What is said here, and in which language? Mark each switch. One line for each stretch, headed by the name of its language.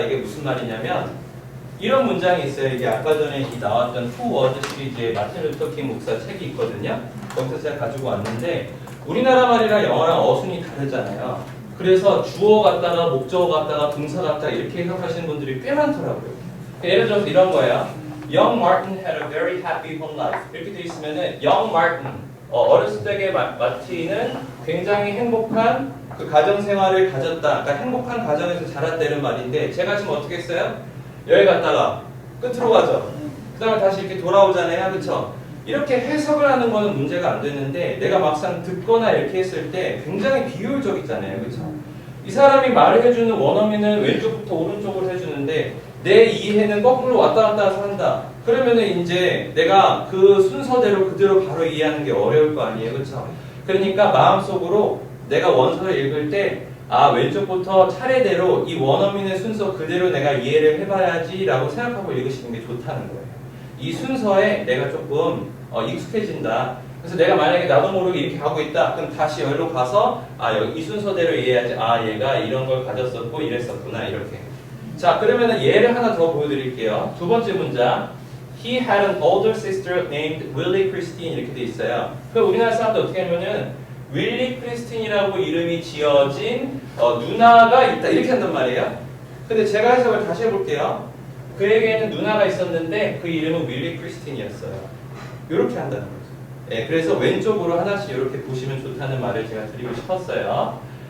Korean: 이게 무슨 말이냐면 이런 문장이 있어요. 이게 아까 전에 나왔던 Who Was 시리즈의 마틴 루터 킹 목사 책이 있거든요. 거기서 제가 가지고 왔는데 우리나라 말이랑 영어랑 어순이 다르잖아요. 그래서 주어 갖다가 목적어 갖다가 동사 갖다가 이렇게 해석하시는 분들이 꽤 많더라고요. 예를 들어서 이런 거예요.
English: Young Martin had a very happy home life.
Korean: 이렇게 돼 있으면은 Young Martin 어렸을 적의 마틴은 굉장히 행복한 그 가정 생활을 가졌다. 그러니까 행복한 가정에서 자랐다는 말인데 제가 지금 어떻게 했어요? 여기 갔다가 끝으로 가죠. 그 다음에 다시 이렇게 돌아오잖아요. 그쵸? 이렇게 해석을 하는 거는 문제가 안 되는데 내가 막상 듣거나 이렇게 했을 때 굉장히 비효율적이잖아요. 그쵸? 이 사람이 말을 해주는 원어민은 왼쪽부터 오른쪽으로 해주는데 내 이해는 거꾸로 왔다 갔다 해서 한다. 그러면은 이제 내가 그 순서대로 그대로 바로 이해하는 게 어려울 거 아니에요. 그쵸? 그러니까 마음속으로 내가 원서를 읽을 때 아, 왼쪽부터 차례대로 이 원어민의 순서 그대로 내가 이해를 해봐야지 라고 생각하고 읽으시는 게 좋다는 거예요. 이 순서에 내가 조금 익숙해진다. 그래서 내가 만약에 나도 모르게 이렇게 가고 있다. 그럼 다시 여기로 가서 아, 여기 이 순서대로 이해해야지. 아, 얘가 이런 걸 가졌었고 이랬었구나. 이렇게. 자, 그러면은 예를 하나 더 보여드릴게요. 두 번째 문장.
English: He had an older sister named Willie Christine
Korean: 이렇게 돼 있어요. 그 우리나라 사람들 어떻게 하냐면은 윌리 크리스틴이라고 이름이 지어진 누나가 있다 이렇게 한단 말이에요. 근데 제가 해석을 다시 해볼게요. 그에게는 누나가 있었는데 그 이름은 윌리 크리스틴이었어요. 이렇게 한다는 거죠. 네, 그래서 왼쪽으로 하나씩 이렇게 보시면 좋다는 말을 제가 드리고 싶었어요.